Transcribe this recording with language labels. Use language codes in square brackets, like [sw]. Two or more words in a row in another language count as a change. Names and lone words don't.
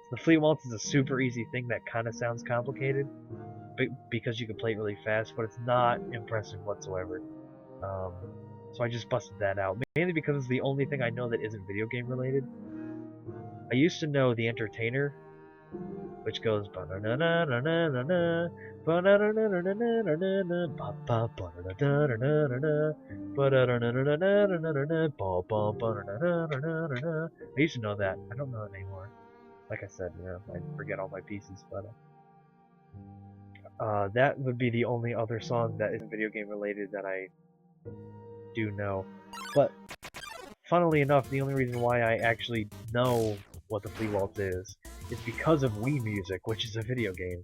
[en] The Flea Waltz is a super easy thing that kind of sounds complicated. Because you can play it really fast, but it's not impressive whatsoever. So I just busted that out, mainly because it's the only thing I know that isn't video game related. I used to know the Entertainer, which goes ba-na-na-na-na-na-na, ba-na-na-na-na-na-na-na, ba-ba-ba-da-da-da-da-da-da, ba-da-da-da-da-da-da-da-da, ba-ba-ba-da-da-da-da-da-da. I used to know that. I don't know it anymore. Like I said, you know, I forget all my pieces, but that would be the only other song that isn't video game related that I do know. But funnily enough, the only reason why I actually know what the Flea Waltz is because of Wii Music, which is a video game.